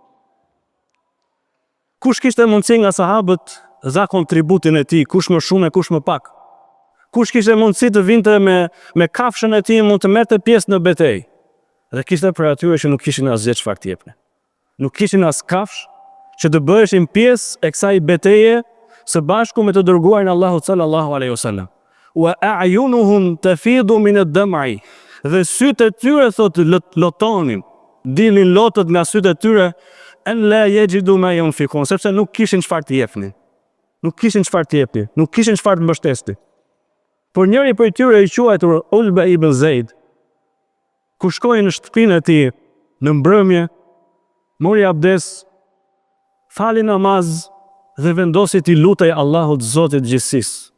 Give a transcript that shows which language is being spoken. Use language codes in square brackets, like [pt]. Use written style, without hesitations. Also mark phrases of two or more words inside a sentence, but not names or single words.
[sq] Kush kishte mundësi nga sahabët dha kontributin e tij, kush më shumë e kush më pak. Kush kishte mundësi të vinte me kafshën e tij, mund të merrte pjesë në betejë. Dhe kishte për atyre që nuk kishin asgjë çfarë të jepnin. Nuk kishin as kafsh që të bëheshin pjesë e kësaj beteje së bashku me të dërguarin Allahu [ar] صلى الله عليه وسلم. وأعينهم تفيض من الدمع. [sq] Dhe sytë e tyre thotë lotonin, dilnin lotët nga sytë e tyre, [ar] ألا يجدوا ما ينفقون, [sq] sepse nuk kishin çfarë të jepnin. Nuk kishin çfarë të jepnin, nuk kishin çfarë të mbështesnin. Por njëri prej tyre i quajtur Ulba ibn Zaid, ku shkoi në shtëpinë e tij në mbrëmje, mori abdes, fali namaz dhe vendosi t'i lutej Allahut Zotit gjithësisë.